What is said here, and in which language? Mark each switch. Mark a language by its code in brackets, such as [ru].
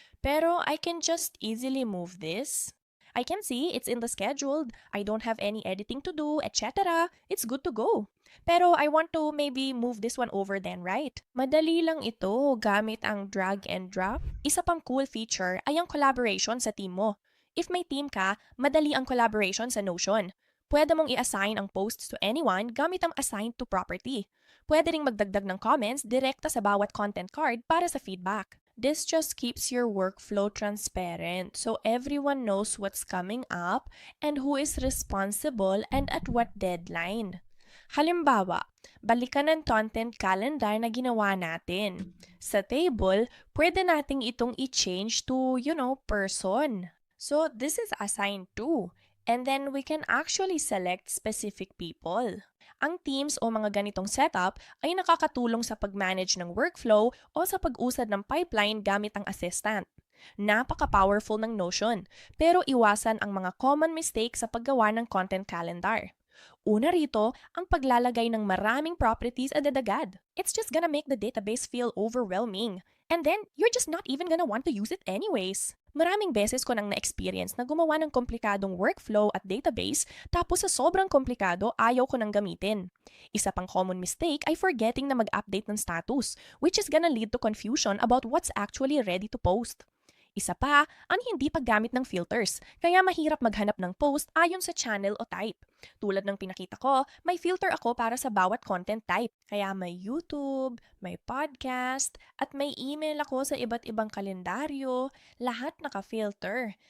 [en] Pero I can just easily move this. I can see it's in the scheduled. I don't have any editing to do, etc. It's good to go. Pero I want to maybe move this one over then, right? [tl] Madali lang ito gamit ang drag and drop. Isa pang cool feature ay ang collaboration sa team mo. If may team ka, madali ang collaboration sa Notion. Pwede mong i-assign ang posts to anyone gamit ang assign to property. Pwede ring magdagdag ng comments direkta sa bawat content card para sa feedback. [en] This just keeps your workflow transparent so everyone knows what's coming up and who is responsible and at what deadline. [tl] Halimbawa, balikan ng content calendar na ginawa natin. Sa table, pwede nating itong i-change to, person. [en] So, this is assigned to. And then we can actually select specific people. [tl] Ang teams o mga ganitong setup ay nakakatulong sa pag-manage ng workflow o sa pag-usad ng pipeline gamit ang assistant. Napaka-powerful ng Notion, pero iwasan ang mga common mistakes sa paggawa ng content calendar. Una rito, ang paglalagay ng maraming properties agad-agad. [en] It's just gonna make the database feel overwhelming. And then, you're just not even gonna want to use it anyways. [tl] Maraming beses ko nang na-experience na gumawa ng komplikadong workflow at database tapos sa sobrang komplikado ayaw ko nang gamitin. [en] Isa pang common mistake ay forgetting na mag-update ng status, which is gonna lead to confusion about what's actually ready to post. [tl] Isa pa, ang hindi paggamit ng filters, kaya mahirap maghanap ng post ayon sa channel o type. Tulad ng pinakita ko, may filter ako para sa bawat content type. Kaya may YouTube, may podcast, at may email ako sa iba't ibang kalendaryo, lahat naka-filter.